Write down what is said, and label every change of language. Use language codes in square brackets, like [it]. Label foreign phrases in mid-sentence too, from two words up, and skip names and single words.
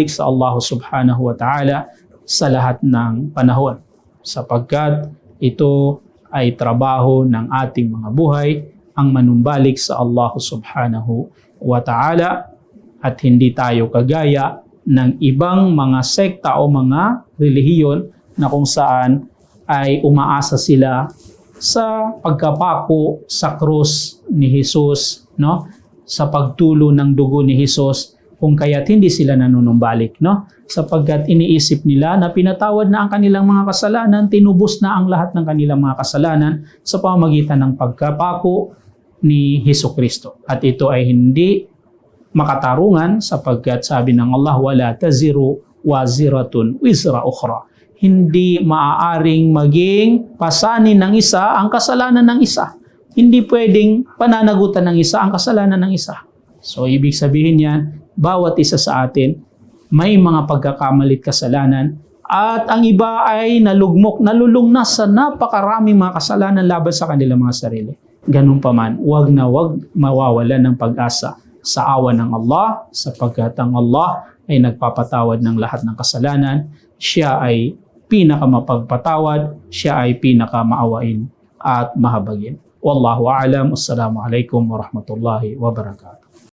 [tl] sa Allah [ar] سبحانه وتعالى [tl] sa lahat ng panahon, sapagkat ito ay trabaho ng ating mga buhay ang manumbalik sa Allah [ar] سبحانه وتعالى, [tl] at hindi tayo kagaya ng ibang mga sekta o mga relihiyon na kung saan ay umaasa sila sa pagkapako sa krus ni Jesus, no? Sa pagtulo ng dugo ni Jesus, kung kaya't hindi sila nanunumbalik, no? Sapagkat iniisip nila na pinatawad na ang kanilang mga kasalanan, tinubos na ang lahat ng kanilang mga kasalanan sa pamamagitan ng pagkapako ni Hesukristo. At ito ay hindi makatarungan, sapagkat sabi ng Allah, [ar] ولا تزر وازرة وزر أخرى. [tl] Hindi maaaring maging pasanin ng isa ang kasalanan ng isa. hindi pwedeng pananagutan ng isa ang kasalanan ng isa. So, ibig sabihin yan, bawat isa sa atin may mga pagkakamalit kasalanan at ang iba ay nalulungnas sa napakaraming mga kasalanan laban sa kanilang mga sarili. Ganun pa man, wag na wag mawawalan ng pag-asa sa awa ng Allah sapagkat ang Allah ay nagpapatawad ng lahat ng kasalanan. Siya ay pinakamapagpatawad, siya ay pinakamaawain at mahabagin. [ar] والله أعلم. السلام عليكم ورحمة الله وبركاته.